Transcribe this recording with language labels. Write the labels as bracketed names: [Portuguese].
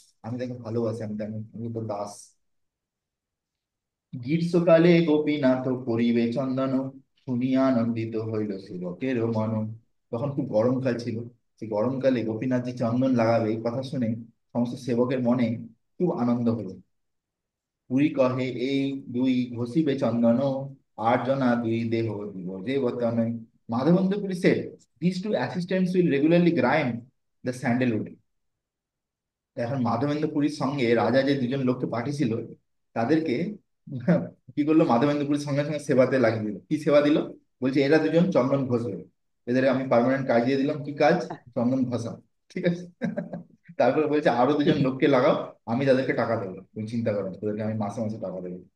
[Bangla] আমি তাকে ভালোবাসি, আমি তো দাস। গ্রীষ্মকালে গোপীনাথ করিবে চন্দন, শুনিয়া আনন্দিত হইল সেবকের মন। তখন খুব গরমকাল ছিল, সেই গরমকালে গোপীনাথ যে চন্দন লাগাবে এই কথা শুনে সমস্ত সেবকের মনে খুব আনন্দ হলো। পুরী কহে এই দুই ঘষিবে চন্দন, আর জনা দুই দেহ দিব দেবতন। [English] Madhavendra Puri said, these two assistants will regularly grind the sandalwood. [Bangla] এখন মাধবেন্দ্র পুরীর সঙ্গে রাজা যে দুজন লোককে পাঠিয়েছিল, তাদেরকে কি করলো, মাধবেন্দ্র পুরীর সঙ্গে সঙ্গে সেবাতে লাগিয়ে দিল। কি সেবা দিল? বলছে এরা দুজন চন্দন ঘষবে, এদের আমি পার্মানেন্ট কাজ দিয়ে দিলাম। কি কাজ? চন্দন ঘষা। ঠিক আছে? তারপর বলছে আরো দুজন লোককে লাগাও, আমি তাদেরকে টাকা দেবো, তুমি চিন্তা করো না, তোদেরকে আমি মাসে মাসে টাকা দেবো।